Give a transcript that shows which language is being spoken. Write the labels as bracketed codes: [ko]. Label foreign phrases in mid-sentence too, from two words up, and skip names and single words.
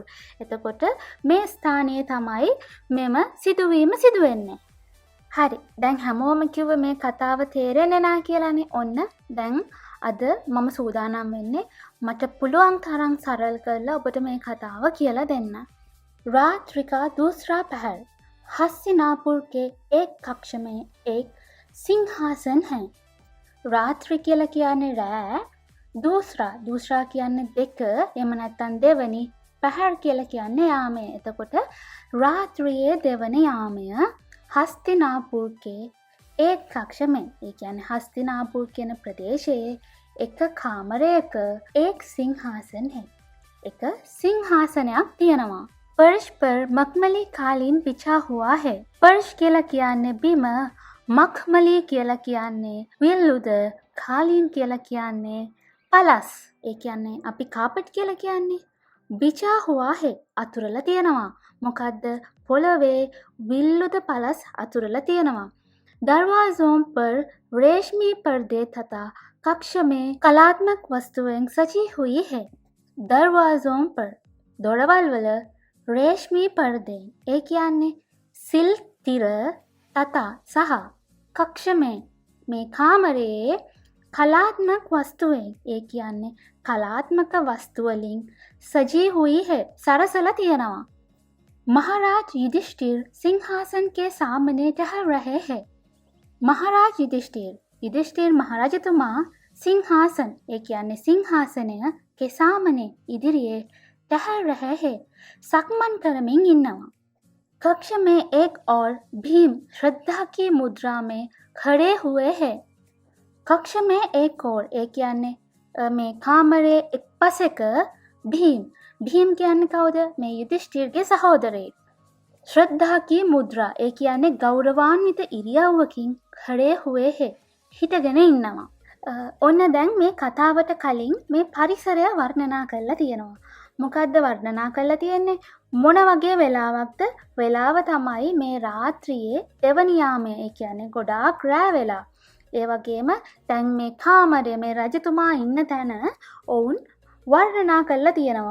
[si] එතකොට මේ ස්ථානයේ තමයි මෙම සිදුවීම සිදු වෙන්නේ. හරි. දැන් හැමෝම කිව්ව මේ කතාව තේරෙන්නේ නැහැ කියලානේ. ඔන්න දැන් අද මම සූදානම් වෙන්නේ මට පුළුවන් තරම් සරල කරලා ඔබට මේ කතාව කියලා දෙන්න. [hi] रात्रि का दूसरा पहर हस्तिनापुर के एक कक्ष में एक सिंहासन है. [si] रात्रि කියලා කියන්නේ රෑ. दूसरा කියන්නේ දෙක. එහෙම නැත්නම් දෙවනි. පහර කියලා කියන්නේ යාමය. එතකොට රාත්‍රියේ දෙවන යාමය [hi] हस्तिनापुर के एक कक्ष में. [si] ඒ කියන්නේ हस्तिनापुर කියන ප්‍රදේශයේ එක කාමරයක [hi] एक सिंहासन है. [si] එක සිංහාසනයක් තියෙනවා. [hi] फर्श पर मखमली कालीन बिछा हुआ है. [si] फर्श කියලා කියන්නේ බිම, මක්මලී කියලා කියන්නේ විල්ලුද, කාලීන් කියලා කියන්නේ පලස්. ඒ කියන්නේ අපි කාපට් කියලා කියන්නේ. [hi] बिछा हुआ है [si] අතුරලා තියෙනවා. මොකද්ද? පොළවේ විල්ලුද පලස් අතුරලා තියෙනවා. [hi] दरवाजों पर रेशमी पर्दे तथा कक्ष में कलात्मक वस्तुएं सजी हुई है. दरवाजों पर [si] දොරවල් වල [hi] रेशमी पर्दे [si] ඒ කියන්නේ සිල්ක් තිර තතා සහ කක්ෂමේ මේ කාමරයේ කලාත්මක වස්තුවෙන් ඒ කියන්නේ කලාත්මක වස්තු වලින් [hi] सजी हुई है [si] සරසලා තියෙනවා. [hi] महाराज युधिष्ठिर सिंहासन के सामने टहल रहे हैं. [si] महाराज युधिष्ठिर මහරජතුමා सिंहासन ඒ කියන්නේ සිංහාසනය [hi] के सामने [si] ඉදිරියේ [hi] टहल रहे हैं [si] සක්මන් කරමින් ඉන්නවා. [hi] कक्ष में एक और भीम श्रद्धा की मुद्रा में खड़े हुए हैं. कक्ष में एक और [si] ඒ කියන්නේ මේ කාමරයේ එක් පසෙක भीम කියන්නේ කවුද? මේ යුධිෂ්ඨිරගේ සහෝදරයෙක්. [hi] श्रद्धा की मुद्रा [si] ඒ කියන්නේ ගෞරවාන්විත ඉරියව්වකින් [hi] खड़े हुए हैं [si] හිටගෙන ඉන්නවා. ඔන්න දැන් මේ කතාවට කලින් මේ පරිසරය වර්ණනා කරලා තියෙනවා. මොකද්ද වර්ණනා කරලා තියෙන්නේ? මොන වගේ වෙලාවක්ද? වෙලාව තමයි මේ රාත්‍රියේ දෙවන යාමය. ඒ කියන්නේ ගොඩාක් රෑ වෙලා. ඒ වගේම දැන් මේ කාමරය මේ රජතුමා ඉන්න තැන ඔවුන් වර්ණනා කරලා තියෙනවා.